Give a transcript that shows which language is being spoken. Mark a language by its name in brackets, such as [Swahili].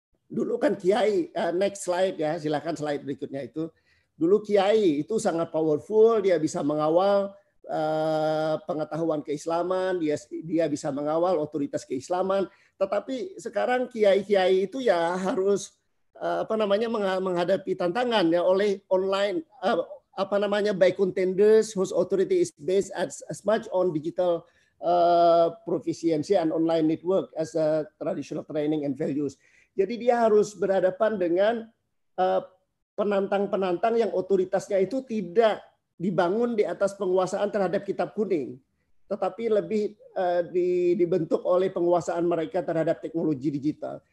[Indonesian] Dulu kan kiai, [English] next slide ya, [Indonesian] silakan slide berikutnya itu. Dulu kiai itu sangat powerful, dia bisa mengawal pengetahuan keislaman, dia bisa mengawal otoritas keislaman. Tetapi sekarang kiai-kiai itu ya harus menghadapi tantangan ya oleh [English] online by contenders whose authority is based as much on digital proficiency and online network as a traditional training and values. [Indonesian] Jadi dia harus berhadapan dengan penantang-penantang yang otoritasnya itu tidak dibangun di atas penguasaan terhadap kitab kuning, tetapi lebih dibentuk oleh penguasaan mereka terhadap teknologi digital.